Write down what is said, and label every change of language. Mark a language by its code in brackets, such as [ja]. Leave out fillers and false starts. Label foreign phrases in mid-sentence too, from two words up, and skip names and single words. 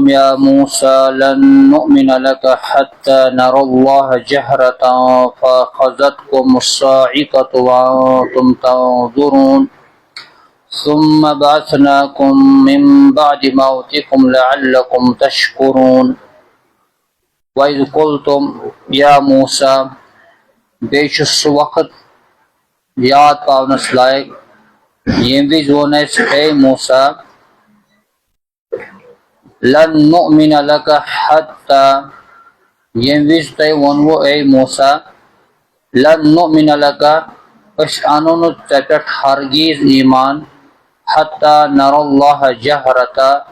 [ar] يا موسى لن نؤمن لك حتى نرى الله جهرة فأخذتكم الصاعقة وأنتم تنظرون ثم بعثناكم من بعد موتكم لعلكم تشكرون وإذ قلتم يا موسى [ks] بیچ سُہ وقت یاد پاونس لائق یم وز وون اس اے موسیٰ [ar] لن نؤمن لک حتی [ks] یم وز تۄہہِ ووٚنوٕ اے موسیٰ [ar] لن نؤمن لک [ks] أسۍ اَنو نہٕ ژےٚ پٮ۪ٹھ ہرگیز ایمان [ar] حتی نرى اللہ جہرتا